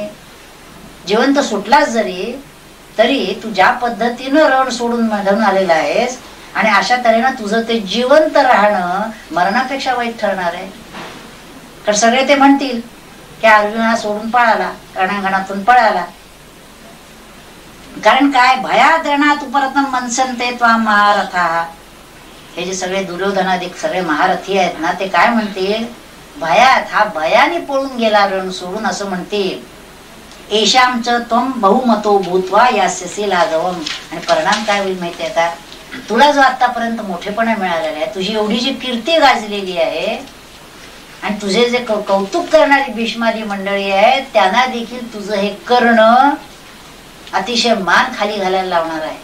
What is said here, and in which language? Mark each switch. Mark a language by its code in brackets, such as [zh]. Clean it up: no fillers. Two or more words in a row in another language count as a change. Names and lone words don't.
[mr] जिवंत सुटलास जरी तरी तू ज्या पद्धतीनं रण सोडून मधून आलेला आहेस आणि अशा तऱ्हेनं तुझं ते जिवंत राहणं मरणापेक्षा वाईट ठरणार आहे. तर सगळे ते म्हणतील की अर्जुना सोडून पळाला, रणांगणातून पळाला. कारण काय? [sa] भयात रणात उपरतम मनसनते त्वाम महारथा. [mr] हे जे सगळे दुर्योधनादिक सगळे महारथी आहेत ना, ते काय म्हणतील? भयात, हा भयाने पळून गेला रण सोडून, असं म्हणतील. [sa] एशामच त्वम बहुमतो भूत्वा यास्यसी लाघवम. [mr] आणि परिणाम काय होईल माहितीये का? तुला जो आतापर्यंत मोठेपणा मिळालेला आहे, तुझी एवढी जी कीर्ती गाजलेली आहे आणि तुझे जे कौतुक करणारी भीष्मादी मंडळी आहेत त्यांना देखील तुझं हे करणं अतिशय मान खाली घालायला लावणार आहे.